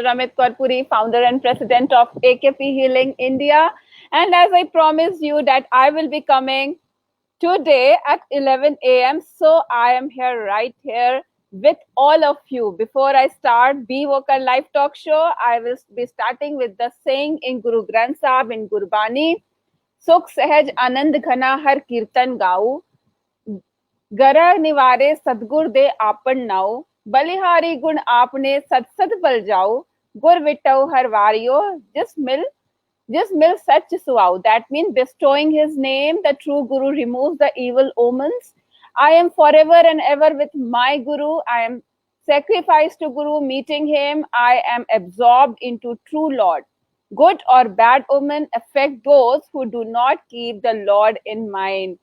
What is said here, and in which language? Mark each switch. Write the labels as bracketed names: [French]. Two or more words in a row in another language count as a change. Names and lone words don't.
[English] Amit Kaurpuri, founder and president of AKP Healing India. And as I promised you that I will be coming today at 11 a.m. So I am here right here with all of you. Before I start Be Vocal Live Talk Show, I will be starting with the saying in Guru Granth Sahib in Gurbani, [Punjabi] ਸੁਖ ਸਹਜ ਅਨੰਦ ਘਣਾ ਹਰਿ ਕੀਰਤਨ ਗਾਉ, ਗਰਹ ਨਿਵਾਰੇ ਸਤਗੁਰ ਦੇ ਆਪਨ ਨਾਉ ਬਲਿਹਾਰੀ ਗੁਣ ਆਪਨੇ ਸਤ ਸਤ ਬਲ ਜਾਓ ਗੁਰ ਵਿਟੌ ਹਰ ਵਾਰਿਓ just mill such suau. [English] That means bestowing his name, the true Guru removes the evil omens. I am forever and ever with my Guru. I am sacrificed to Guru, meeting him. I am absorbed into true Lord. Good or bad omen affect those who do not keep the Lord in mind.